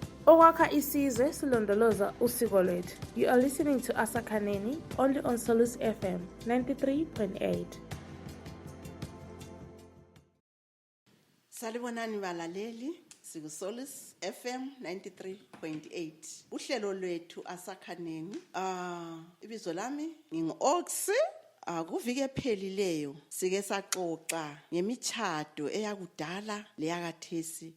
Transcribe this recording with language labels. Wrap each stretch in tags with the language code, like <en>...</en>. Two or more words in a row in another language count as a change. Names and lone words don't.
<nd>Okwakha isizwe silondoloza usiko lwethu.</nd> <en>You are listening to Asakhaneni only on Solus FM 93.8.</en> <nd>Salibonani balaleli, sikuSolus FM 93.8. Uhlelo lwethu Asakhaneni. Ibizo lami ngingu-Oxy. Kuvike phelileyo sike saxoxa ngemitshato eyakudala leyakathesi.</nd>